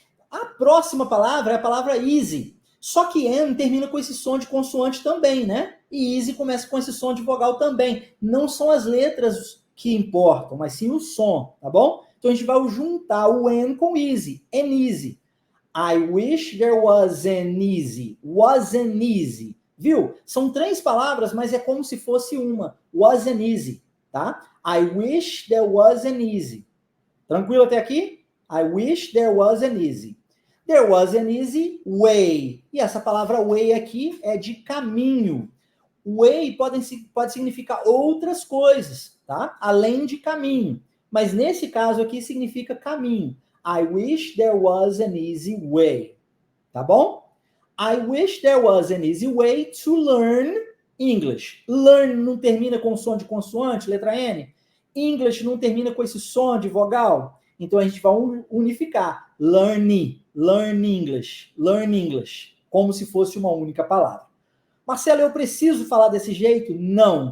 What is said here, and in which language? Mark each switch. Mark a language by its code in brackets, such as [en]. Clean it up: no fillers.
[pt] A próxima palavra é a palavra easy. Só que an termina com esse som de consoante também, né? E easy começa com esse som de vogal também. Não são as letras que importam, mas sim o som, tá bom? Então a gente vai juntar o an com easy, [en] an easy. I wish there was an easy, was an easy, viu? [pt] São 3 palavras, mas é como se fosse uma, [en] was an easy, [pt] tá? [en] I wish there was an easy. [pt] Tranquilo até aqui? [en] I wish there was an easy. There was an easy way. [pt] E essa palavra way aqui é de caminho. Way pode significar outras coisas, tá? Além de caminho. Mas nesse caso aqui significa caminho. [en] I wish there was an easy way. [pt] Tá bom? [en] I wish there was an easy way to learn English. [pt] Learn não termina com som de consoante, letra N. English não termina com esse som de vogal. Então a gente vai unificar. [en] Learn English. Learn English. [pt] Como se fosse uma única palavra. Marcelo, eu preciso falar desse jeito? Não.